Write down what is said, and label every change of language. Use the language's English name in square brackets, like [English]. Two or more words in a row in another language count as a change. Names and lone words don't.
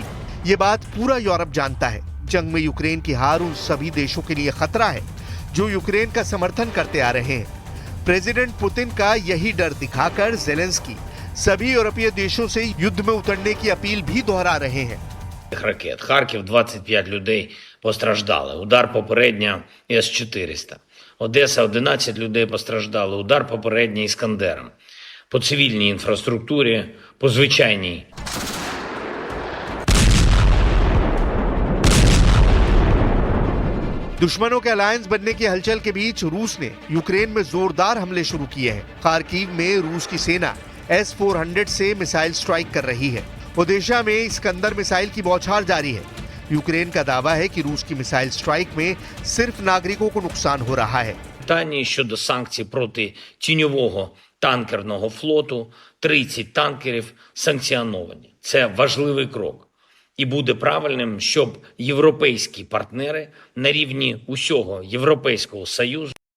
[Hindi] ये बात पूरा यूरोप जानता है। जंग में यूक्रेन की हार उन सभी देशों के लिए खतरा है जो यूक्रेन का समर्थन करते आ रहे हैं। प्रेसिडेंट पुतिन का यही डर दिखाकर जेलेंस्की सभी यूरोपीय देशों से युद्ध में उतरने की अपील भी दोहरा रहे हैं। [Ukrainian] Ракет. Харків 25 людей постраждали. Удар попередньо С-400. Одеса 11 людей постраждали. Удар попередньо Іскандером. По цивільній інфраструктурі, по звичайній. [Hindi] दुश्मनों के अलायंस बनने की हलचल के बीच रूस ने यूक्रेन में जोरदार हमले शुरू किए हैं। खार्किव में रूस की सेना S-400 से मिसाइल स्ट्राइक कर रही है। ओडेशा में इस्कंदर मिसाइल की बौछार जारी है। यूक्रेन का दावा है कि रूस की मिसाइल स्ट्राइक में सिर्फ नागरिकों को नुकसान हो रहा है। [Ukrainian] Питання щодо санкцій проти тіньового танкерного флоту. 30 танкерів санкціоновані. Це важливий крок. І буде правильним, щоб європейські партнери на рівні усього Європейського Союзу